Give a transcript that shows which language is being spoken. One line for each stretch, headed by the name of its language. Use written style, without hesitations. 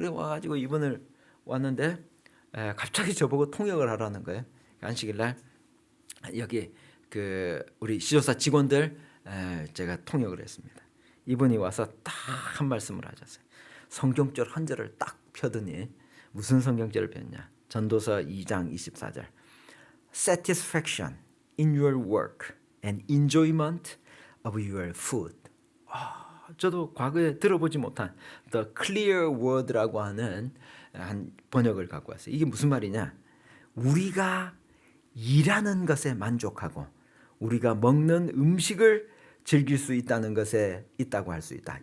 Korean: 그래 와가지고 이분을 왔는데 갑자기 저보고 통역을 하라는 거예요. 안식일 날 여기 그 우리 시조사 직원들 제가 통역을 했습니다. 이분이 와서 딱 한 말씀을 하셨어요. 성경절 한 절을 딱 펴더니 무슨 성경절을 폈냐? 전도서 2장 24절.
English: Satisfaction in your work and enjoyment of your food.
Korean: 저도 과거에 들어보지 못한 The Clear Word라고 하는 한 번역을 갖고 왔어요. 이게 무슨 말이냐? 우리가 일하는 것에 만족하고 우리가 먹는 음식을 즐길 수 있다는 것에 있다고 할 수 있다.